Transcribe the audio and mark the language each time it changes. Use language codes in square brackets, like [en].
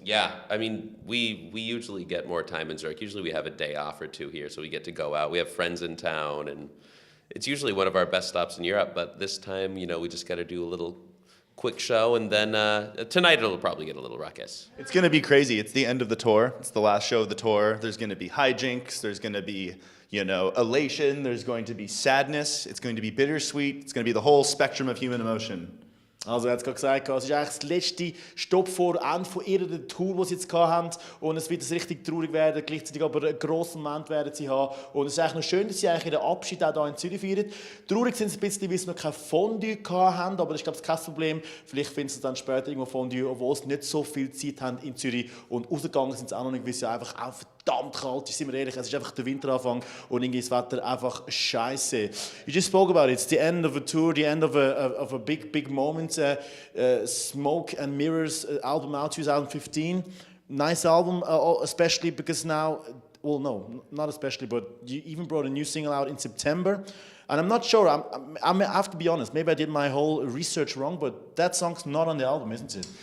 [en] Yeah, I mean, we usually get more time in Zurich. Usually we have a day off or two here, so we get to go out. We have friends in town, and it's usually one of our best stops in Europe, but this time, you know, we just got to do a little quick show, and then tonight it'll probably get a little ruckus. It's going to be crazy. It's the end of the tour. It's the last show of the tour. There's going to be hijinks. There's going to be, you know, elation. There's going to be sadness. It's going to be bittersweet. It's going to be the whole spectrum of human emotion. [de] Also er hat es gerade gesagt, es ist eigentlich der letzte Stopp vor Ende von ihrer Tour, die sie jetzt hatten. Und es wird richtig traurig werden, gleichzeitig aber einen grossen Moment werden sie haben. Und es ist eigentlich noch schön, dass sie eigentlich ihren Abschied auch hier in Zürich feiern. Traurig sind sie ein bisschen, weil sie noch kein Fondue hatten, aber das ist, glaube ich, kein Problem. Vielleicht finden sie dann später irgendwo Fondue, obwohl sie nicht so viel Zeit haben in Zürich. Und rausgegangen sind sie auch noch nicht, weil es ja einfach auch verdammt kalt ist, sind wir ehrlich. Es ist einfach der Winteranfang und irgendwie ist das Wetter einfach scheiße. [en] You just spoke about it. It's the end of a tour, the end of a big moment. Smoke and Mirrors album out 2015. Nice album, especially because now, well, no, not especially, but you even brought a new single out in September. And I'm not sure, I have to be honest, maybe I did my whole research wrong, but that song's not on the album, isn't it?